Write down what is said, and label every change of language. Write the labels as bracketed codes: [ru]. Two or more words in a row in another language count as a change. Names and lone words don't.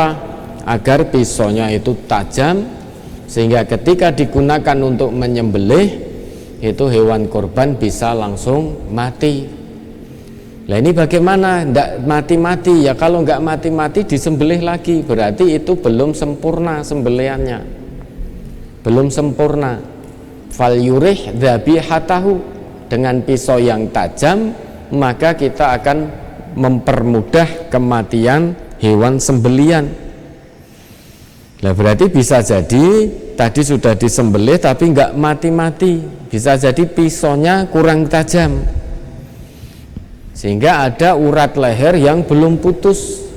[id] Agar pisaunya itu tajam, sehingga ketika digunakan untuk menyembelih, itu hewan korban bisa langsung mati. Nah ini bagaimana? Tidak mati-mati ya. Kalau nggak mati-mati disembelih lagi, berarti itu belum sempurna sembelihannya, belum sempurna. [ar] فليرح ذبيحته, [id] dengan pisau yang tajam maka kita akan mempermudah kematian hewan sembelihan. Nah berarti bisa jadi tadi sudah disembelih tapi nggak mati-mati, bisa jadi pisaunya kurang tajam sehingga ada urat leher yang belum putus.